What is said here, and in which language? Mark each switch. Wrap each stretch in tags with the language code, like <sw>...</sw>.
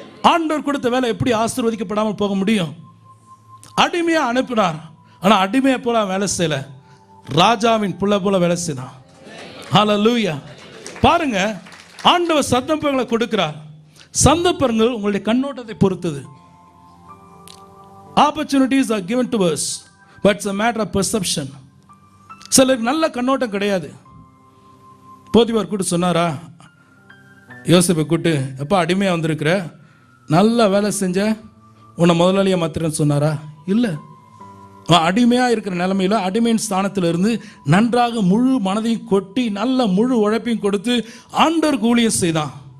<ta>ஆண்டவர் கொடுத்த வேலை எப்படி ஆசீர்வதிக்கப்படாமல் போக முடியும்? அடிமையா அனுப்பினார், ஆனா அடிமையை போல வேலை செய்யல, ராஜாவின் புள்ள போல வேலை செய்தான். ஹல்லேலூயா. பாருங்க, ஆண்டவர் சந்தர்ப்பங்களை கொடுக்கிறார். சந்தர்ப்பங்கள் உங்களுடைய கண்ணோட்டத்தை பொறுத்தது.</ta> <en>Opportunities are given to us, but it's a matter of perception.</en> <ta>சிலருக்கு நல்ல கண்ணோட்டம் கிடையாது. போத்திபார் கூட்டு சொன்னாரா, யோசேப்பை கூட்டு, எப்போ அடிமையாக வந்திருக்கிற, நல்ல வேலை செஞ்ச, உன்னை முதலாளியை மாத்திரன்னு சொன்னாரா? இல்லை. அடிமையாக இருக்கிற நிலைமையில் அடிமையின் ஸ்தானத்தில் இருந்து நன்றாக முழு மனதையும் கொட்டி நல்ல முழு உழைப்பையும் கொடுத்து ஆண்டவருக்கு ஊழியம் செய்தான்.</ta>